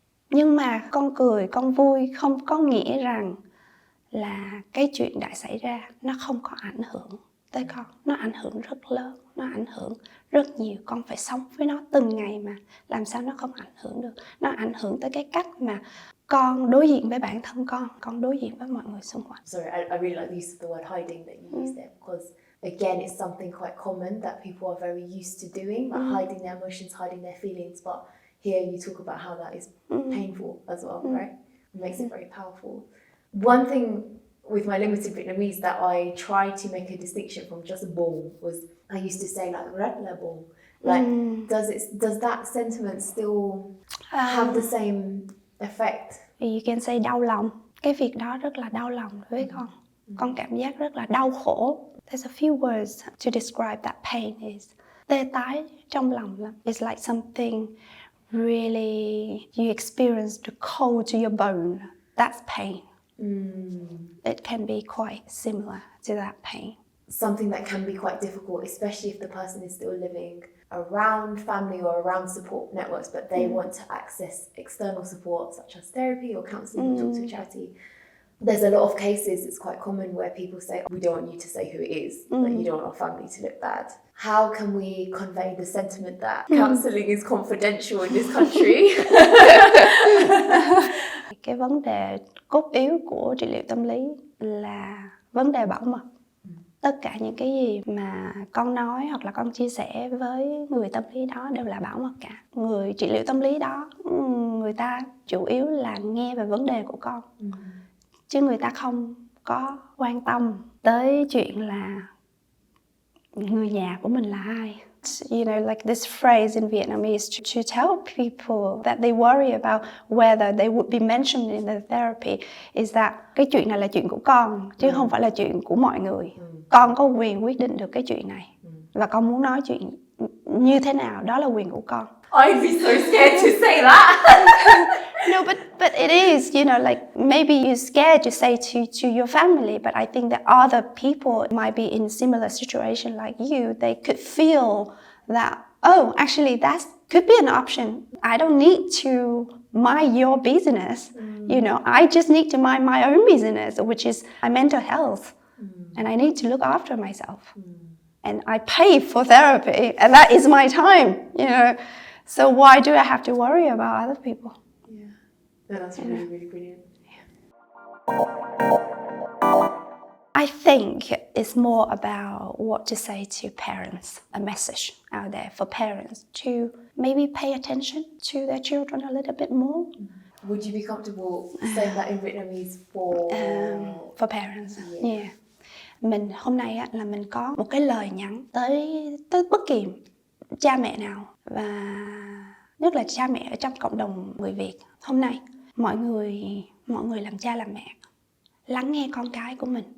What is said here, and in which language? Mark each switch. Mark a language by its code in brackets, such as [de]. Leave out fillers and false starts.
[vi] Nhưng mà con cười, con vui không có nghĩa rằng là cái chuyện đã xảy ra nó không có ảnh hưởng tới con. Nó ảnh hưởng rất lớn, nó ảnh hưởng rất nhiều. Con phải sống với nó từng ngày mà làm sao nó không ảnh hưởng được. Nó ảnh hưởng tới cái cách mà con đối diện với bản thân con đối diện với mọi người xung quanh. [en] Sorry, I really like the use of the word hiding that you used there, because again, it's something quite common that people are very used to doing, like hiding their emotions, hiding their feelings. But here you talk about how that is painful as well, right? It makes it very powerful. One thing with my limited Vietnamese that I try to make a distinction from just buồn was I used to say like [vi] rất là buồn. [en] Like, does that sentiment still have the same effect? You can say [vi] đau lòng. Cái việc đó rất là đau lòng đối với con. Con cảm giác rất là đau khổ. [en] There's a few words to describe that pain is [vi] tê tái trong lòng lắm. [en] It's like something really you experience the cold to your bone. That's pain. It can be quite similar to that pain. Something that can be quite difficult, especially if the person is still living around family or around support networks, but they want to access external support such as therapy or counselling or talk to a charity. There's a lot of cases, it's quite common, where people say, we don't want you to say who it is, but you don't want our family to look bad. How can we convey the sentiment that counselling is confidential in this country? [vi] Cái vấn đề cốt yếu của trị liệu tâm lý là vấn đề bảo mật. Tất cả những cái gì mà con nói hoặc là con chia sẻ với người tâm lý đó đều là bảo mật cả. Người trị liệu tâm lý đó, người ta chủ yếu là nghe về vấn đề của con. Chứ người ta không có quan tâm tới chuyện là người nhà của mình là ai. [en] You know, like this phrase in Vietnamese to tell people that they worry about whether they would be mentioned in the therapy is that [vi] cái chuyện này là chuyện của con chứ không phải là chuyện của mọi người. Con có quyền quyết định được cái chuyện này và con muốn nói chuyện như thế nào, đó là quyền của con. [en] I'd be so scared to say that. No, but it is, you know, like maybe you're scared to say to your family, but I think that other people might be in similar situation like you. They could feel that, oh, actually that could be an option. I don't need to mind your business. You know, I just need to mind my own business, which is my mental health. And I need to look after myself. And I pay for therapy, and that is my time, you know. So why do I have to worry about other people? Yeah, that's really, really brilliant. I think it's more about what to say to parents, a message out there for parents to maybe pay attention to their children a little bit more. Would you be comfortable saying that in Vietnamese For parents? Yeah. [vi] Mình hôm nay á, là mình có một cái lời nhắn tới bất kỳ cha mẹ nào, và nhất là cha mẹ ở trong cộng đồng người Việt. Hôm nay mọi người làm cha làm mẹ lắng nghe con cái của mình.